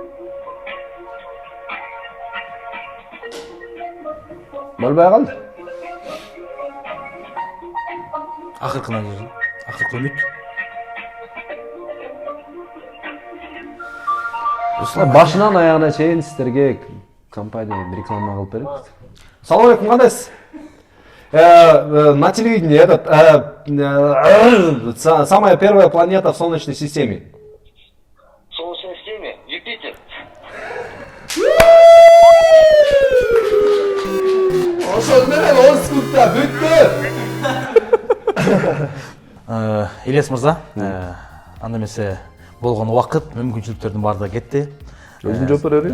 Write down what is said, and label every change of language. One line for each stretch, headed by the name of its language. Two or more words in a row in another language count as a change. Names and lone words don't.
Kyrgyz: Болбой калды. Акыркына келди. Акыркы үмүт. Башынан аягына чейин сиздерге компаниядан реклама кылып берет. Салам алейкум, кандайсыз?
Russian: На телевидении самая первая планета в Солнечной системе. В Солнечной системе Юпитер.
Kyrgyz: Ошол менен 10 секундда бүттү. Ильяс мырза, анда эмесе болгон убакыт, мүмкүнчүлүктөрдүн баардыгы кетти. Өзүм жооп берерим.